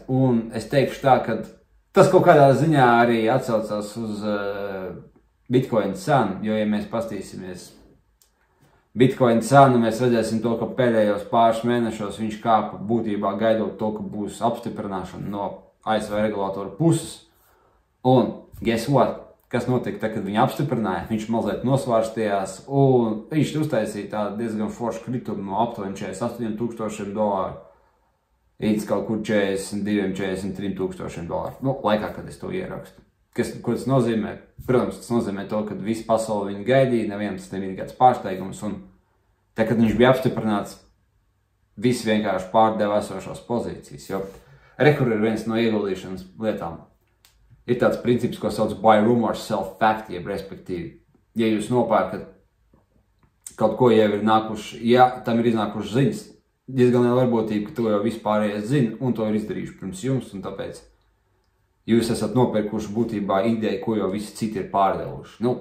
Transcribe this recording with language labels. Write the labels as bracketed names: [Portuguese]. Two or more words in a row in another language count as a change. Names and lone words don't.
[Latvian] Un es teikšu tā, ka tas kaut kādā ziņā arī atsaucās uz Bitcoin cenu, jo, ja mēs pastīsimies Bitcoin cenu, mēs redzēsim to, ka pēdējos pāris mēnešos viņš kāpa būtībā gaidot to, ka būs apstiprināšana no ASV regulātoru puses. Un, [English] guess what? [Latvian] Kas notika tad, kad viņu apstiprināja? Viņš mazliet nosvārstījās un viņš uztaisīja tādu diezgan foršu kritumu no aptuveni $48,000 līdz kaut kur $42,000–43,000 laikā, kad es to ierakstu. Ko tas nozīmē? Protams, tas nozīmē to, ka visa pasaule viņu gaidīja, neviens nebija kāds pārsteigums, un tad, kad viņš bija apstiprināts, visi vienkārši pārdeva esošās pozīcijas, jo rekur ir viens no ieguldīšanas lietām. Ir tāds princips, ko sauc [English] buy rumors, sell fact, [Latvian] jeb respektīvi. Ja jūs nopērkat kaut ko jau ir nākuši, ja tam ir iznākuši ziņas, diezgan liela varbūtība, ka to jau vispārējais zina un to ir izdarījuši pirms jums, un tāpēc jūs esat nopirkuši būtībā ideju, ko jau visi citi ir pārdevuši.